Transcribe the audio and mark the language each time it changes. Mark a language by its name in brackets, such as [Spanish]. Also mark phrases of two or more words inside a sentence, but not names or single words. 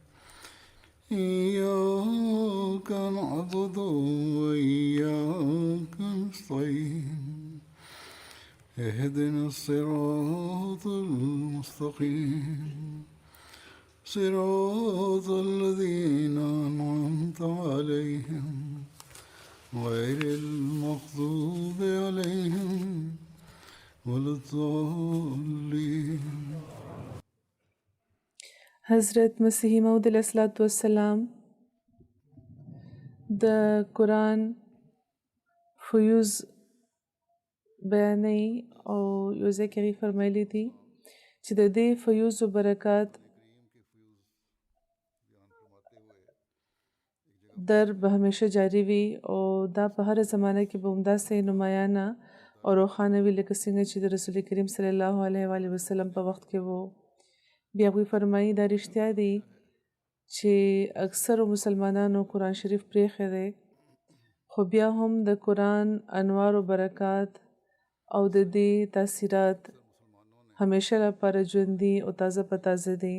[Arabic] إياك نعبد وإياك نستعين اهدنا الصراط المستقيم صراط الذين أنعمت عليهم غير المغضوب عليهم ولا الضالين. [Pashto] حضرت مسیح موعود [Arabic] علیه الصلاۃ والسلام [Pashto] د قرآن فیوز بیانوي او یو ځای کې هغې فرمایلي دي چې د دې فیوز و برکات در به همیشه جاری وي او دا په هر زمانه کې به همداسې نمایانه او روښانه وي لکه څنګه چې د رسول کریم [Arabic] صلی الله علیه و آله وسلم [Pashto] په وخت کې وو. بیا هغوی فرمایي دا رښتیا دي چې اکثرو مسلمانانو قرآن شریف پرېښی دی خو بیا هم د قرآن انوار و برکات او د دې تاثیرات همیشه لپاره ژوندي او تازه په تازه دي.